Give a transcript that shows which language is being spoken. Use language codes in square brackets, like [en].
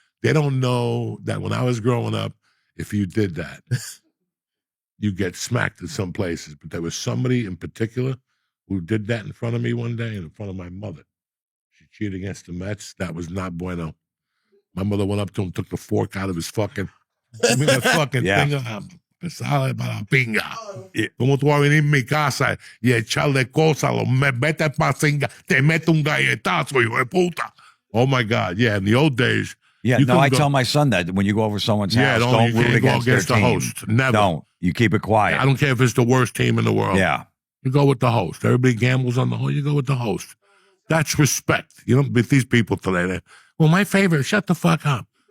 [en] They don't know that when I was growing up, if you did that, you get smacked in some places. But there was somebody in particular who did that in front of me one day and in front of my mother. She cheered against the Mets. That was not bueno. My mother went up to him, took the fork out of his fucking, that fucking thing. [es] Sale para pinga. Como tú vas a venir en mi casa y echarle cosas, vete pa' singa, te mete un galletazo, hijo de puta. [en] Oh my God, yeah, in the old days. Yeah, no, I tell my son that when you go over someone's house, don't root against their the team. host. Never. Don't. You keep it quiet. I don't care if it's the worst team in the world. Yeah. You go with the host. Everybody gambles on the host. You go with the host. That's respect. You don't with these people today. Well, my favorite, shut the fuck up.